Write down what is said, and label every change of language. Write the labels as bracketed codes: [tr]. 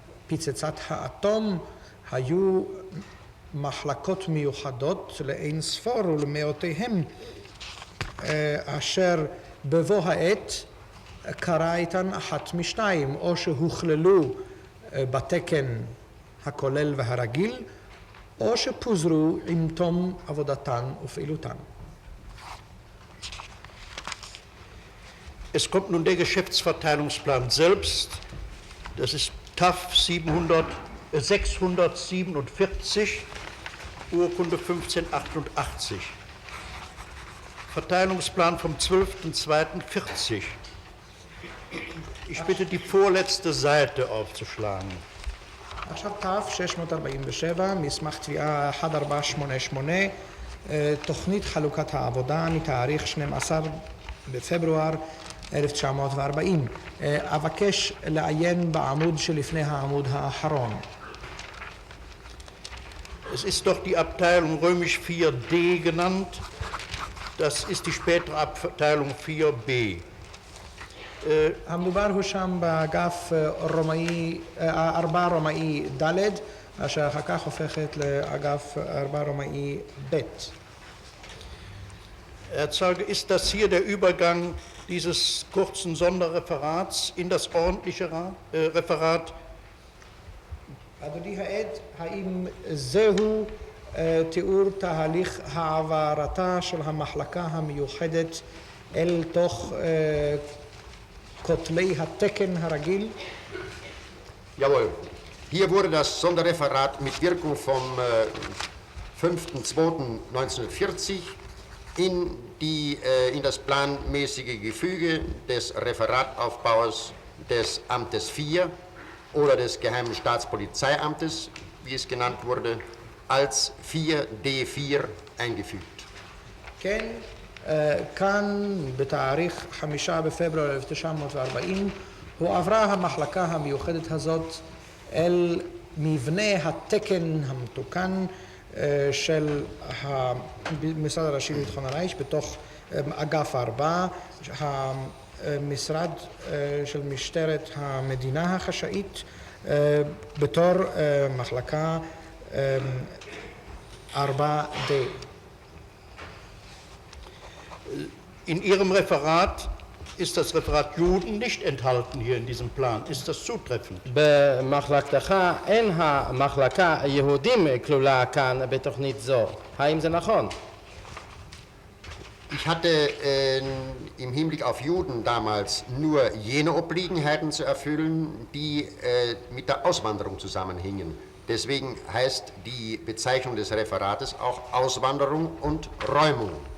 [he] לפצצת האטום היו מחלקות מיוחדות לאין ספור ולמאותיהם אשר בבוא העת קרה איתן אחת משתיים, או שהוכללו בתקן הכולל והרגיל, או שפוזרו עם תום עבודתן ופעילותן. [de] Es kommt nun der Geschäftsverteilungsplan selbst, das ist TAF 647, Urkunde 1588. Verteilungsplan vom 12.02.40. Ich bitte, die vorletzte Seite aufzuschlagen. [he] עכשיו תף 647, מסמך תביעה 1488, תוכנית חלוקת העבודה מתאריך 12 בפברואר 1940. אבקש לעיין בעמוד שלפני העמוד האחרון. [de] Es ist doch die Abteilung römisch 4D genannt. Das ist die spätere Abteilung 4B. [he] המדובר הוא שם באגף רומאי, 4 רומאי ד', אשר אחר כך הופכת לאגף 4 רומאי ב'. [de] Herr Zeuge, ist das hier der Übergang dieses kurzen Sonderreferats in das ordentliche Referat? [he] אדוני העד, האם זהו תיאור תהליך העברתה של המחלקה המיוחדת אל תוך כותלי התקן הרגיל? [de] Jawohl. Hier wurde das Sonderreferat mit Wirkung vom 5.2.1940 in das planmäßige Gefüge des Referataufbaus des Amtes 4 oder des Geheimen Staatspolizeiamtes, wie es genannt wurde, als 4D4 eingefügt. [he] כן, כאן בתאריך 5 בפברואר 1940 הועברה המחלקה המיוחדת הזאת אל מבנה התקן המתוקן של המשרד הראשי לביטחון הרייך בתוך אגף 4, המשרד של משטרת המדינה החשאית בתור מחלקה 4D. [de] In Ihrem Referat ist das Referat Juden nicht enthalten hier in diesem Plan. Ist das zutreffend? [he] במחלקתך אין המחלקה יהודים כלולה כאן בתוכנית זו. האם זה נכון? [de] Ich hatte im Hinblick auf Juden damals nur jene Obliegenheiten zu erfüllen, die mit der Auswanderung zusammenhingen. Deswegen heißt die Bezeichnung des Referates auch Auswanderung und Räumung.